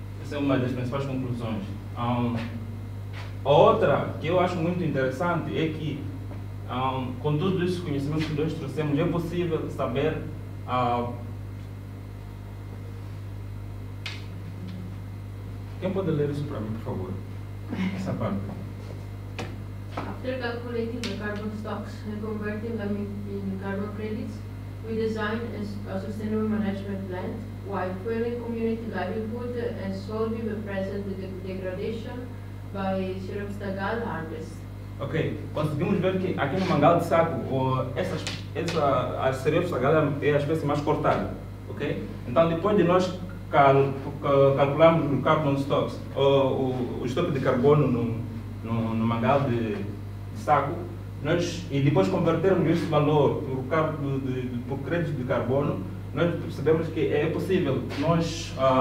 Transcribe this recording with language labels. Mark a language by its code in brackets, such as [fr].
[pt] Essa é uma das principais conclusões. A outra que eu acho muito interessante é que com todos esses conhecimentos que nós trouxemos é possível saber quem pode ler isso para mim, por favor? Essa parte. [en] After calculating the carbon stocks and converting them in carbon credits, we designed a sustainable management plan while fueling community livelihood and solving the present degradation by Cerebus tagal harvest. [pt] Ok, conseguimos ver que aqui no Mangal de Saco, a Cerebus tagal é a espécie mais cortada, ok? Então, depois de nós calculamos o carbon stocks, o estoque de carbono no Mangal de Saco, e depois convertermos esse valor por crédito de carbono, nós percebemos que é possível nós